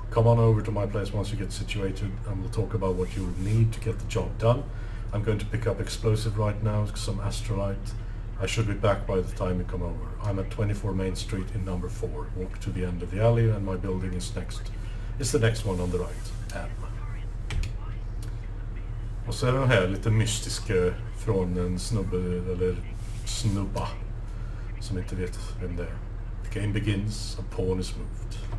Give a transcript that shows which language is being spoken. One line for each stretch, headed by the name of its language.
English: Come on over to my place once you get situated and we'll talk about what you'll need to get the job done. I'm going to pick up explosive right now, some astrolite. I should be back by the time you come over. I'm at 24 Main Street in number 4. Walk to the end of the alley and my building is the next one on the right. M.
Swedish: Och så är den här lite mystiska från en snubbe eller snubba som inte vet vem det är.
English: The game begins, a pawn is moved.